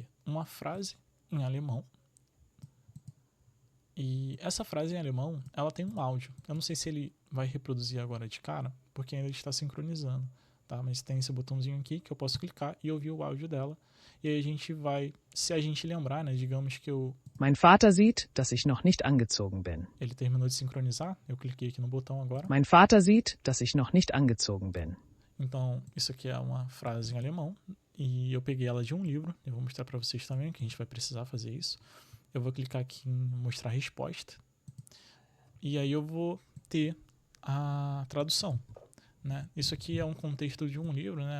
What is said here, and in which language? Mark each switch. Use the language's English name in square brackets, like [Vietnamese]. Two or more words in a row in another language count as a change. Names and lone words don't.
[Portuguese] Uma frase em alemão. E essa frase em alemão, ela tem um áudio. Eu não sei se ele vai reproduzir agora de cara, porque ainda está sincronizando, tá? Mas tem esse botãozinho aqui que eu posso clicar e ouvir o áudio dela. E aí a gente vai, se a gente lembrar, né, digamos que [German] Mein Vater sieht, dass ich noch nicht angezogen bin. [Portuguese] Ele terminou de sincronizar, eu cliquei aqui no botão agora. [German] Mein Vater sieht, dass ich noch nicht angezogen bin. [Portuguese] Então, isso aqui é uma frase em alemão e eu peguei ela de um livro. Eu vou mostrar para vocês também que a gente vai precisar fazer isso. Eu vou clicar aqui em mostrar resposta e aí eu vou ter a tradução, né? Isso aqui é um contexto de um livro, né?